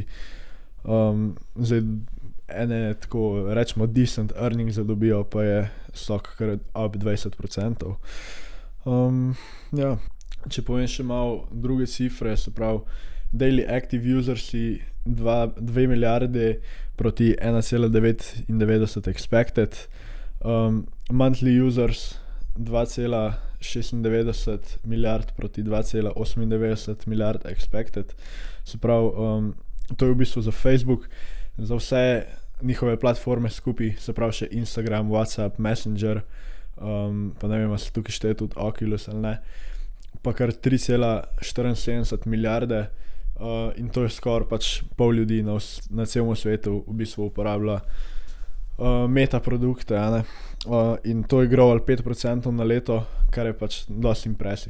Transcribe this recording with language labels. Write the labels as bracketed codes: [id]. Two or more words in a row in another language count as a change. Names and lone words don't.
[sl] Zdaj ene tako rečemo [en] decent earnings [sl] dobijo, pa je stok kar up 20%. Ja, če povem še malo druge cifre, se pravi [en] daily active usersi [sl] 2 milijarde proti 1,99 expected, [en] monthly users [sl] 2,96 milijard proti 2,98 milijard expected. Se pravi, to je v bistvu za Facebook, za vse njihove platforme skupaj, se pravi še Instagram, WhatsApp, Messenger, pa ne vem, se tukaj šteje tudi Oculus ali ne, pa kar 3,74 milijarde, in to je skoraj pač pol ljudi na celem svetu v bistvu uporablja Meta produkte, in to je growal 5% na leto, kar je pač dosti impresiv.